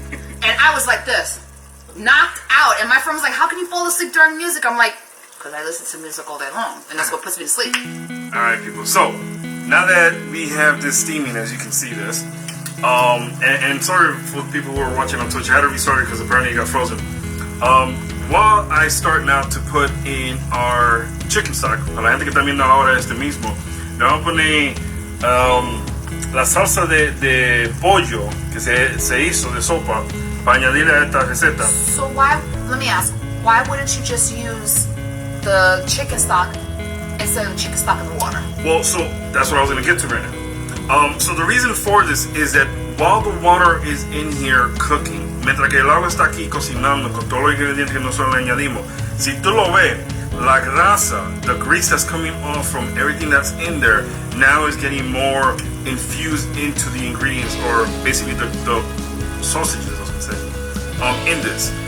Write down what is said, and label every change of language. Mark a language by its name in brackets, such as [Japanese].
[English] And I was like this, knocked out. And my friend was like, "How can you fall asleep during music?" I'm like, "Because I listen to music all day long, and that's what puts me to sleep." All right, people. So now that we have this steaming, as you can see this, and sorry for the people who are watching on Twitch, I had to restart it because apparently it got frozen. While I start now to put in our chicken stock, [Spanish] a la gente que también ahora este mismo, le vamos a poner la salsa de pollo que se hizo de sopa para añadirle a esta receta. [English] So let me ask, why wouldn't you just use the chicken stock instead of the chicken stock in the water? Well, so that's what I was going to get to right now. So the reason for this is that while the water is in here cooking, [Spanish] mientras que el agua está aquí cocinando con todos los ingredientes que nosotros le añadimos, si tú lo ves, la grasa, [English] the grease that's coming off from everything that's in there, now is getting more infused into the ingredients, or basically the sausages, I was going to say, in this.